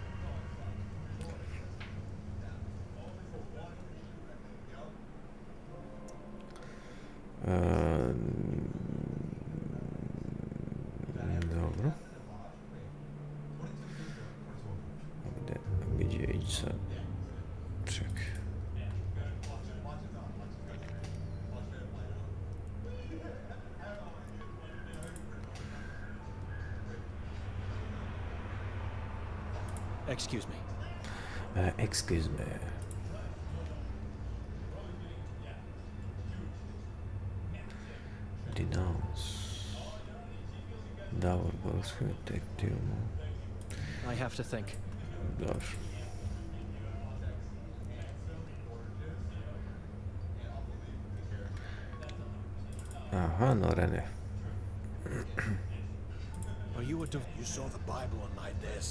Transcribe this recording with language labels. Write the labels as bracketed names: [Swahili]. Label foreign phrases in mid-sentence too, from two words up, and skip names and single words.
[Croatian] Dobro. Gdje ići sad? Čekaj. [English] Excuse me. Excuse me. Denounce. [Croatian] Davor Gorski detektiv. [English] I have to think. [Croatian] Dobro. Aha, Norene. [English] Are you You saw the Bible on my desk.